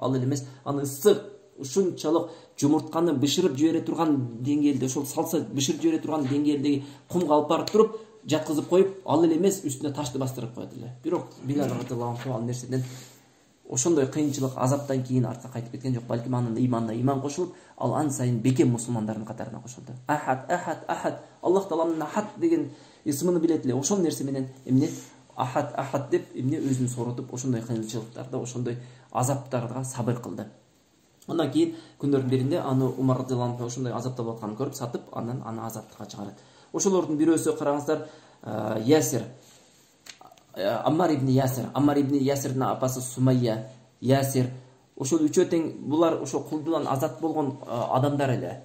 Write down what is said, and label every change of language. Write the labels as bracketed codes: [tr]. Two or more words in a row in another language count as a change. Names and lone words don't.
[ky] Ал эле эмес, аны ысык ушунчалык жумуртканы бышырып жибере турган деңгээлде, ошол салса бышырып жибере турган деңгээлдеги кумга алып барып туруп, жаткызып коюп, ал эле эмес, үстүнө ташты бастырып койду эле. Бирок Билал [ar] رضي الله عنه [ky] ал нерседен ошондой кыйынчылык азаптан кийин артка кайтып кеткен жок, балким анын ыйманына ыйман кошулуп, ал ан сайын бекем мусулмандардын катарына кошулду. [ar] أحد، أحد، أحد, [ky] Аллах Тааланын ахад деген исмini билет эле. Ошол нерсе менен эмне [ar] أحد، أحد [ky] деп эмне өзүн соротуп, ошондой кыйынчылыктарда, ошондой азаптарга сабыр кылды. Андан кийин күндөрдүн биринде аны Умар [ar] رضي الله عنه [ky] ошондой азапталып атканын көрүп сатып, анан аны азаттыкка чыгарат. Ошолордун бирөөсү караңыздар, Ясир, Аммар ибн Ясир, Аммар ибн Ясирдин апасы Сумайя, Ясир, ошол үчөө тең булар ошо кулдудан азат болгон адамдар эле.